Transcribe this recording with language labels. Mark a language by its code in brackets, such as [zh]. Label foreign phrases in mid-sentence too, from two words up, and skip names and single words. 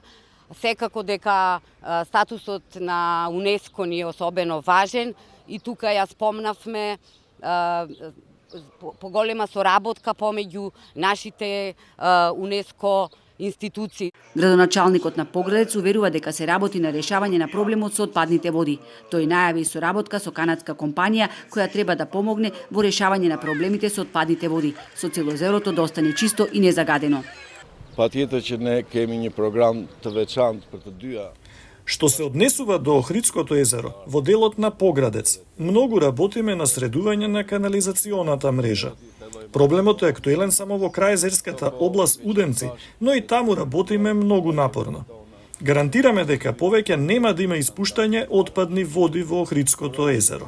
[mk] Секако дека статусот на УНЕСКО ни е особено важен и тука ја спомнавме поголема соработка помеѓу нашите УНЕСКО институции. Градоначалникот на Поградец уверува дека се работи на решавање на проблемот со отпадните води. Тој најави соработка со канадска компанија која треба да помогне во решавање на проблемите со отпадните води, со цел езерото да остане чисто и незагадено. [sq] Patjetër që ne kemi një program të veçantë për të dyja. [mk] Што се однесува до Охридското езеро, во делот на Поградец, многу работиме на средување на канализационата мрежа. Проблемот е актуелен само во крајезерската област Уденци, но и таму работиме многу напорно. Гарантираме дека повеќе нема да има испуштање отпадни води во Охридското езеро.